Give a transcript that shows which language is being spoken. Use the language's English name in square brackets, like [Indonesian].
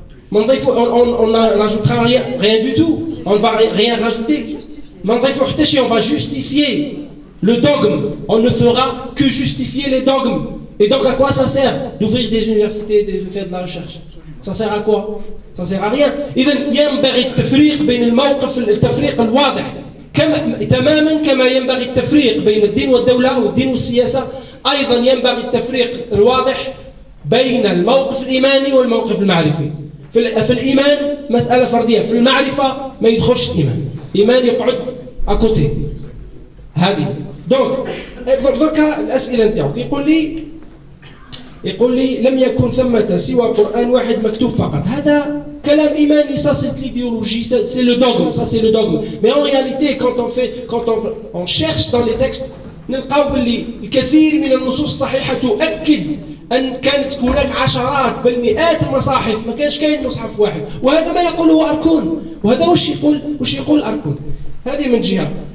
[French] On n'ajoutera rien du tout. On ne va rien rajouter. On va justifier le dogme. On ne fera que justifier les dogmes. Et donc à quoi ça sert d'ouvrir des universités et de faire de la recherche? Ça sert à quoi? Ça sert à rien. [Arabic] إذن ينبغي التفريق بين الموقف التفريق الواضح تماما كما ينبغي التفريق بين الدين والدولة والدين والسياسة. أيضا ينبغي التفريق الواضح بين الموقف الإيماني والموقف المعرفي. في الإيمان مسألة فردية، في المعرفة ما يدخلش الإيمان يقعد أكوتي. هذه دونك الأسئلة نتاعو يقول لي لم يكن ثمة سوى قرآن واحد مكتوب فقط. هذا كلام إيماني، [French] ça c'est l'idéologie, c'est le dogme, ça c'est le dogme. Mais en réalité quand on cherche dans les textes [Arabic] نلقاو باللي الكثير من النصوص الصحيحة تؤكد أن كانت هناك عشرات بل مئات المصاحف، ما كانش كاين مصحف واحد. وهذا ما يقوله أركون، وهذا وش يقول أركون. هذه من جهة.